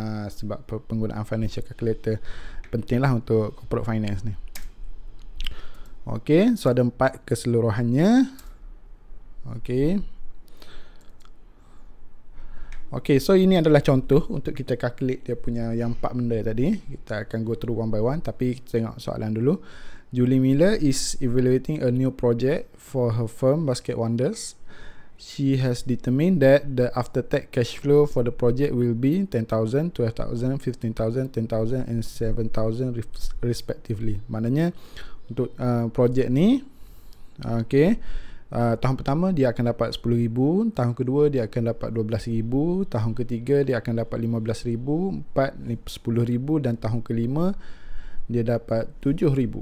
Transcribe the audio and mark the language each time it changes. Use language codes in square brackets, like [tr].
[ms] Sebab penggunaan financial calculator penting lah untuk corporate finance ni. Okay, so ada 4 keseluruhannya. Okay, so ini adalah contoh untuk kita calculate dia punya yang 4 benda tadi. Kita akan [en] go through one by one, [ms] tapi kita tengok soalan dulu. [en] Julie Miller is evaluating a new project for her firm Basket Wonders. She has determined that the after-tax cash flow for the project will be 10,000, 12,000, 15,000, 10,000 and 7,000 respectively. [ms] Maknanya untuk projek ni, tahun pertama dia akan dapat 10,000, tahun kedua dia akan dapat 12,000, tahun ketiga dia akan dapat 15,000, 10,000 dan tahun kelima dia dapat 7,000.